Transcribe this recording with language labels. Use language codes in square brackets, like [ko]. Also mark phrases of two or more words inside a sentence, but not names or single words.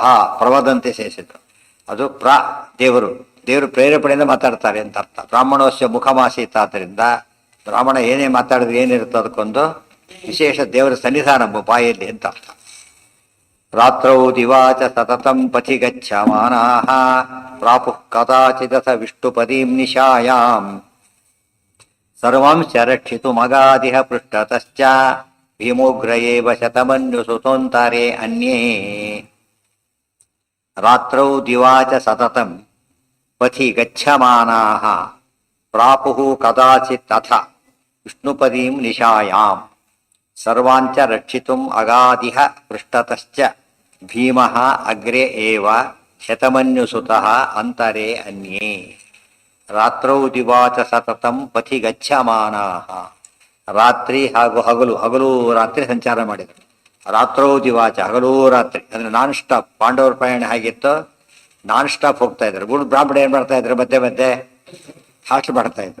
[kn] ಪ್ರವದಂತಿ ಸೇರಿಸಿದ್ರು. ಅದು ದೇವರು ಪ್ರೇರೇಪಣೆಯಿಂದ ಮಾತಾಡ್ತಾರೆ ಅಂತ ಅರ್ಥ. [sa] ಬ್ರಾಹ್ಮಣೋಸ್ಯ ಮುಖಮಾಸೀತ. [kn] ಆದ್ದರಿಂದ ಬ್ರಾಹ್ಮಣ ಏನೇ ಮಾತಾಡಿದ್ರೆ ಏನಿರುತ್ತೋ ಅದಕ್ಕೊಂದು ವಿಶೇಷ ದೇವರ ಸನ್ನಿಧಾನ ಬಾಯಲ್ಲಿ ಅಂತ ಅರ್ಥ. [sa] ರಾತ್ರೌ ದಿವಾಚ ಸತತಂ ಪಥಿ ಗಚ್ಚಮಾನಾಃ ಪ್ರಾಪುಃ ಕದಾಚಿದಥ ವಿಷ್ಣುಪದೀಂ ನಿಶಾಯಾಂ ಸರ್ವಾಂಶ ರಕ್ಷಿತುಮಗಾದಿಹ ಪೃಷ್ಠತಶ್ಚ ಭೀಮೋಗ್ರ ಏವ ಶತಮನ್ಯುಸುತೋಂತರೆ ಅನ್ಯೇ. ರಾತ್ರೌ ದಿವಾಚ ಸತತಂ ಪಥಿ ಗಚ್ಚಮಾನಾಃ ಪ್ರಾಪುಃ ಕದಾಚಿತ್ ಅಥ ವಿಷ್ಣುಪದೀಂ ನಿಶಾಯಾಂ ಸರ್ವಾಂಚ ರಕ್ಷಿತುಂ ಅಗಾದಿಹ ಪೃಷ್ಠತಶ್ಚ ಭೀಮಃ ಅಗ್ರೆ ಏವ ಶತಮನ್ಯುಸುತಃ ಅಂತರೆ ಅನ್ಯೇ. ರಾತ್ರೌ ದಿವಾಚ ಸತತಂ ಪಥಿ ಗಚ್ಚಮಾನಾಃ. [kn] ರಾತ್ರಿ ಹಾಗೂ ಹಗಲು ರಾತ್ರಿ ಸಂಚಾರ ಮಾಡಿದರು. [sa] ರಾತ್ರೌ ದಿವಾಚ, [kn] ಹಗಲೂ ರಾತ್ರಿ ಅಂದರೆ [en] non stop. [kn] ಪಾಂಡವರ ಪ್ರಯಾಣ ಹೇಗಿತ್ತು, [en] non stop [kn] ಹೋಗ್ತಾ ಇದ್ರು. ಬ್ರಾಹ್ಮಣ ಏನು ಮಾಡ್ತಾ ಇದ್ರು, ಮಧ್ಯೆ ಮಧ್ಯೆ ಹಾಲ್ಟ್ ಮಾಡ್ತಾ ಇದ್ರು.